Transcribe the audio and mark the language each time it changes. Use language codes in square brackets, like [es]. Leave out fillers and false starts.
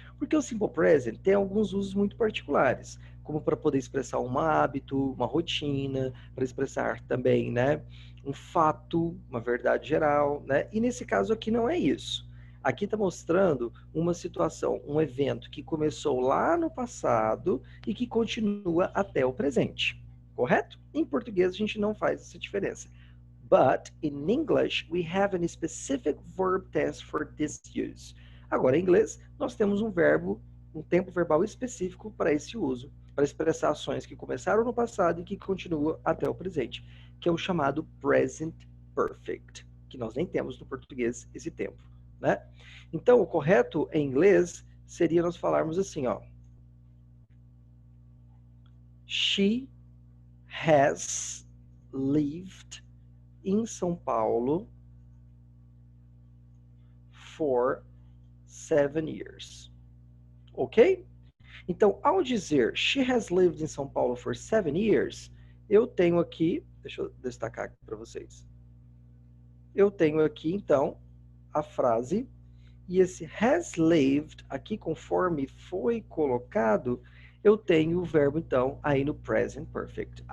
[pt] Porque o simple present tem alguns usos muito particulares, como para poder expressar um hábito, uma rotina, para expressar também, né, um fato, uma verdade geral, né? E nesse caso aqui não é isso. Aqui está mostrando uma situação, um evento que começou lá no passado e que continua até o presente, correto? Em português a gente não faz essa diferença. [en] But in English, we have a specific verb tense for this use. [pt] Agora, em inglês, nós temos um tempo verbal específico para esse uso, para expressar ações que começaram no passado e que continuam até o presente, que é o chamado present perfect, que nós nem temos no português esse tempo, né? Então, o correto em inglês seria nós falarmos assim, ó. [en] She has lived [pt] em [en] São Paulo for 7 years. Ok? [pt] Então, ao dizer [en] she has lived in São Paulo for 7 years, [pt] eu tenho aqui, deixa eu destacar aqui para vocês. Eu tenho aqui, então, a frase, e esse [en] has lived, [pt] aqui conforme foi colocado, eu tenho o verbo, então, aí no present perfect.